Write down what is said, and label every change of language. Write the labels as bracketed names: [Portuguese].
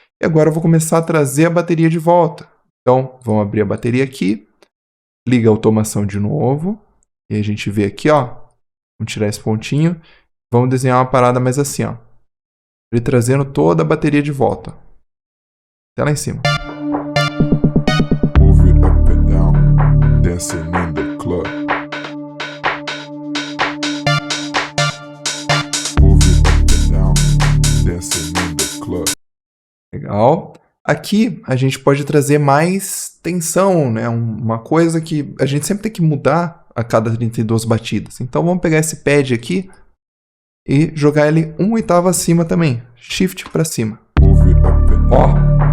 [Portuguese] E agora eu vou começar a trazer a bateria de volta. Então, vamos abrir a bateria aqui. Liga a automação de novo. E a gente vê aqui, ó. Vamos tirar esse pontinho. Vamos desenhar uma parada mais assim, ó. Ele trazendo toda a bateria de volta. Até lá em cima. [English] Move it up and down, dancing in the club. Move it up and down, dancing in the club. [Portuguese] Legal. Aqui a gente pode trazer mais tensão, né? Uma coisa que a gente sempre tem que mudar a cada 32 batidas. Então vamos pegar esse pad aqui e jogar ele uma oitava acima também. Shift para cima. Ó.